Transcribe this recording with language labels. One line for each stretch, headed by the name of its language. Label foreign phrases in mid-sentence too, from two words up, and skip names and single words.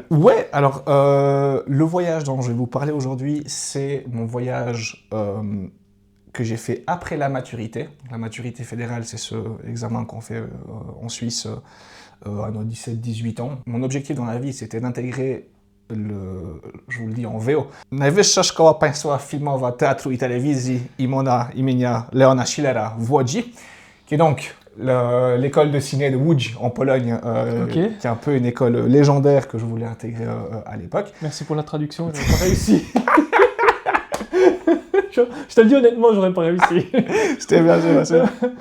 French: Ouais, alors le voyage dont je vais vous parler aujourd'hui, c'est mon voyage que j'ai fait après la maturité. La maturité fédérale, c'est ce examen qu'on fait en Suisse à nos 17-18 ans. Mon objectif dans la vie, c'était d'intégrer je vous le dis en VO.
Polish: Najwyższa Szkoła Państwowa Filmowa Teatru i Telewizji imienia Leona Schillera w Łodzi,
French: qui est donc l'école de ciné de Łódź en Pologne, qui est un peu une école légendaire que je voulais intégrer à l'époque. Merci pour la traduction, j'aurais pas réussi. Je te le dis honnêtement, j'aurais pas réussi. C'était bien, c'est bien.